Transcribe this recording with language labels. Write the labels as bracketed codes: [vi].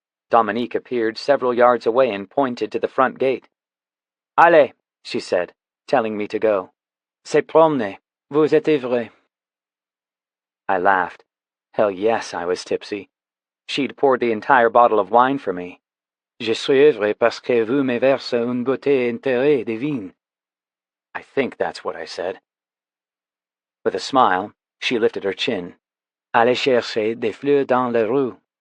[en] Dominique appeared several yards away and pointed to the front gate. [fr] Allez, [en] she said, telling me to go. [fr] C'est promener. Vous êtes ivre. [en] I laughed. Hell yes, I was tipsy. She'd poured the entire bottle of wine for me. [fr] Je suis ivre parce que vous me versez une bouteille entière de vin. [en] I think that's what I said. With a smile, she lifted her chin. [fr] Allez chercher des fleurs dans la rue.